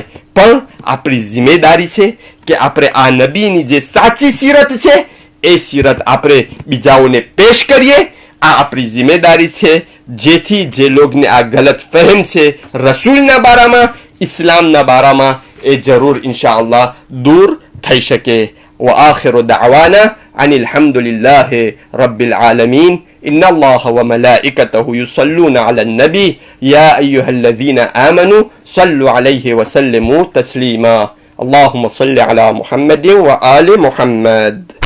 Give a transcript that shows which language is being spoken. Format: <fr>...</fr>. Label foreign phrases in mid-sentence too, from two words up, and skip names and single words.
<gu>પણ આપણી જિમ્મેદારી છે કે આપણે આ નબીની જે સાચી સીરત છે એ સીરત આપણે બીજાઓને પેશ કરીએ. આ આપણી જિમ્મેદારી છે, જેથી જે લોકોને આ ગલત ફહેમ છે રસૂલના બારામાં, ઇસ્લામના બારામાં, એ જરૂર ઇન્શાઅલ્લાહ દૂર થઈ શકે.</gu> <ar>وآخر دعوانا أن الحمد لله رب العالمين. إن الله وملائكته يصلون على النبي يا أيها الذين آمنوا صلوا عليه وسلموا تسليما. اللهم صل على محمد وآل محمد.</ar>